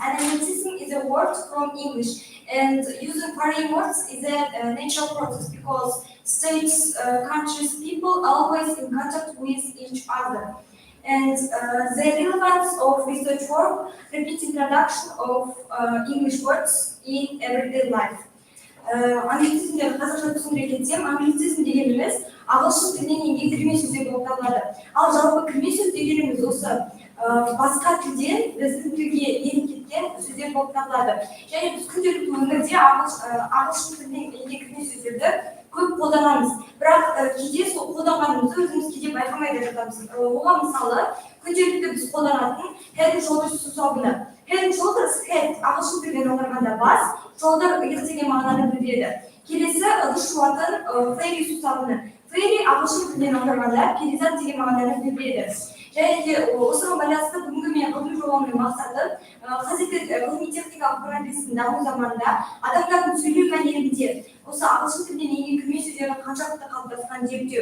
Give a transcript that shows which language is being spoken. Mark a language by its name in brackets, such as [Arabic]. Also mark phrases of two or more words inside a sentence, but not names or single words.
[English] Anglicism is a word from English, and using foreign words is a natural process because states, countries, people always in contact with each other. And the relevance of research work, repeating production of English words in everyday life. [Kazakh] Англицизмдерді қазақша түсіндіре кетсем, англицизм дегеніміз ағылшын тілінен енген кірме сөздер болып табылады. Ал жалпы кірме сөз дегеніміз осы басқа тілден біздің тілге еніп кеткен сөздер болып табылады. Және біз күнделікті өмірде ағылшын тілінен енген кірме сөздерді көп қолданамыз. Бірақ кейде сол қолданғанымызды өзіміз кейде байқамай да жатамыз. Оған мысалы күнделікті біз қолданатын head and shoulders сұрағына. Head and shoulders, head ағылшын тілінен аударғанда бас, shoulder иық деген мағынаны білдіреді. Келесі ыдыс жуатын ferry сусабыны. Ferry ағылшын тілінен аударғанда перизат деген мағынаны білдіреді. Және де осыған байланысты бүгінгі менің ғылыми жобамның мақсаты қазіргі ғылыми техникалық прогрестің даму заманында адамдардың сөйлеу мәнерінде осы ағылшын тілінен енген кірме сөздердің қаншалықты қалыптасқанын зерттеу.